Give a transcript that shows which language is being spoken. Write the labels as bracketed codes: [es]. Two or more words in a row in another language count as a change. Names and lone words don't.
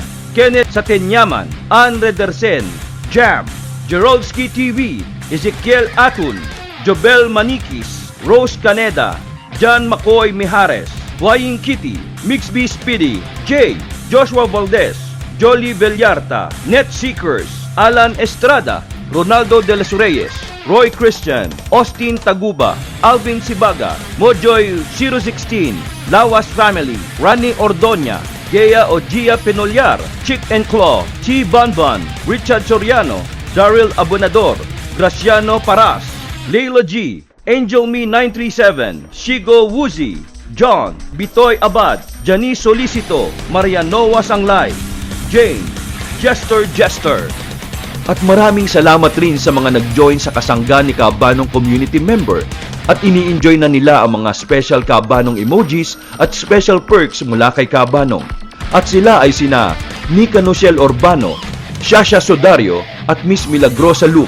[tl] Kenneth Satenyaman, Ann Redersen, Jam, Geroldsky TV, Ezekiel Atun, Jobel Manikis, Rose Caneda, John McCoy Mijares, Flying Kitty, Mixby Speedy, Jay, Joshua Valdez, Jolly Villarta, Net Seekers, Alan Estrada, Ronaldo de los Reyes, Roy Christian, Austin Taguba, Alvin Sibaga, Mojoy 016, Lawas Family, Rani Ordoña, Gea Ogia Penolyar, Chick and Claw, Chi Bonbon, Richard Soriano, Daryl Abonador, Graciano Paras, Leila G, Angel Me 937, Shigo Woozy, John, Bitoy Abad, Janice Solicito, Marianoa Sanglay, Jane, Jester. At maraming salamat rin sa mga nag-join sa kasangga ni Kabanong community member at ini-enjoy na nila ang mga special Kabanong emojis at [en] special perks [tl] mula kay Kabanong. At sila ay sina Nika Nochelle Urbano, Shasha Sodario at Miss Milagrosa Luke.